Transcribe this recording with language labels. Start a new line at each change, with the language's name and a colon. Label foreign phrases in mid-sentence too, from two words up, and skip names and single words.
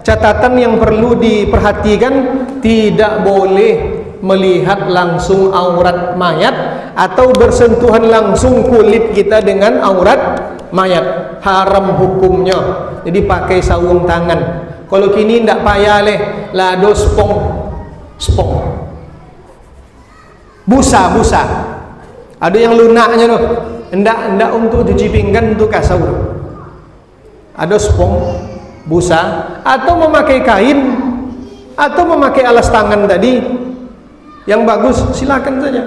Indonesian: catatan yang perlu diperhatikan, tidak boleh melihat langsung aurat mayat atau bersentuhan langsung kulit kita dengan aurat mayat. Haram hukumnya. Jadi pakai sarung tangan.
Minangkabau: Kalau kini ndak payah leh, lado spong, busa.
Indonesian: Ada yang lunaknya tuh. Ndak untuk cuci pinggan untuk kasau. Ada spong, busa, atau memakai kain, atau memakai alas tangan tadi yang bagus, silakan saja.